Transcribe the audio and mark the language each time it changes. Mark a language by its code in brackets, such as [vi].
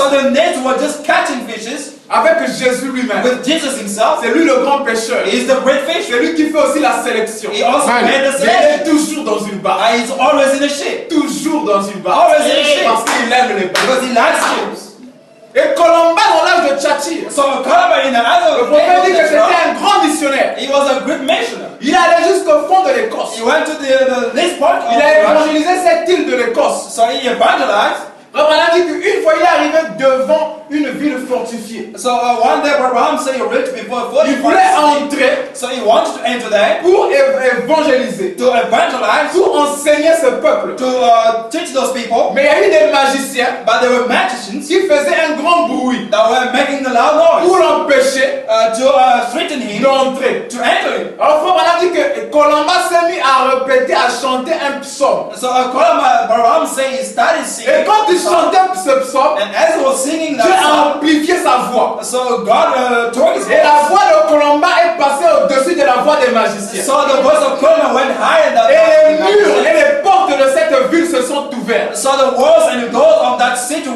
[en] So the nets were just catching fishes [fr] Avec Jésus lui-même. [en] with Jesus himself. [fr] C'est lui le grand pêcheur. [en] He is the great [fr] C'est [en] fisher. [fr] lui qui fait aussi la sélection. [en] He also made the [fr] Mais il [en] selection. [fr] est toujours dans une barque. [en] And he's always in a ship. [fr] Toujours dans une barque. [en] Always in a ship. [fr] Parce qu'il aime les barques. [en] Because he likes ships. [fr] Et Colomba dans l'âge de Thyatire, [en] So Columba in the eyes [fr] le [en] of [fr] prophète dit que c'était [en] the [fr] un grand missionnaire. [en] he was a great missionary. [fr] Il allait jusqu'au fond de l'Écosse. [en] He went to this part of [fr] Il a [en] Russia. [fr] évangélisé cette île de l'Écosse. [en] So he evangelized. [fr] Abraham dit qu'une fois il est arrivé devant une ville fortifiée. [en] So one day Abraham said he rich before [fr] Il voulait entrer [en] So he wanted to enter there [fr] pour évangéliser, [en] to evangelize, [fr] pour enseigner ce peuple. [en] to teach those people. [fr] Mais il y a eu des magiciens [en] But there were magicians [fr] qui faisaient un grand bruit [en] that were making a loud noise [fr] pour l'empêcher [en] to threaten him [fr] d'entrer. [en] to enter him. [fr] Alors Abraham dit que Colomba s'est mis à répéter, à chanter un psaume. [en] So Abraham said he started [fr] Et [en] singing. [fr] quand il chantait ce psaume, [en] And as he was singing [fr] Dieu [en] that [fr] a [en] song, [fr] amplifié sa voix. [en] so God took his [fr] Et la [en] voice. [fr] voix de Colomba est passée au-dessus de la voix des magiciens. [en] So the voice of Columba went higher than [fr] Et les [en] the [fr] murs et [en] magicians. [fr] les portes de cette ville se sont ouvertes. [en] So the walls and the doors of that city